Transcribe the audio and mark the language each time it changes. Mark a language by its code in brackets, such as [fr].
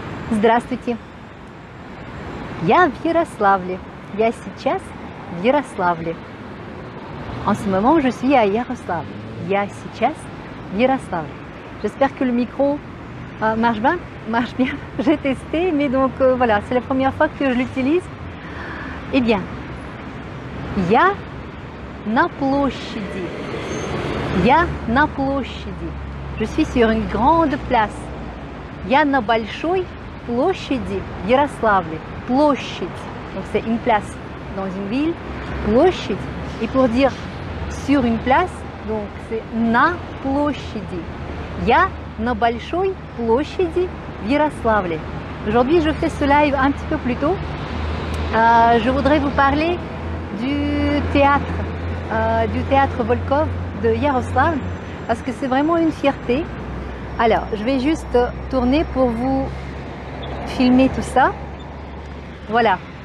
[ru] Здравствуйте. Я в Ярославле. Я сейчас в Ярославле. [fr] En ce moment, je suis à Yaroslav. [ru] Я сейчас в Ярославле. [fr] J'espère que le micro marche bien. Marche bien. J'ai testé, mais donc voilà, c'est la première fois que je l'utilise. Eh bien, [ru] я на площади. Я на площади. [fr] Je suis sur une grande place. [ru] Я на большой площади в Ярославле. Площадь. [fr] Donc c'est une place dans une ville. [ru] Площадь. [fr] Et pour dire sur une place, donc c'est [ru] на площади. Я на большой площади в Ярославле. [fr] Aujourd'hui, je fais ce live un petit peu plus tôt. Je voudrais vous parler du théâtre Volkov de Yaroslav, parce que c'est vraiment une fierté. Alors, je vais juste tourner pour vous filmer tout ça. Voilà.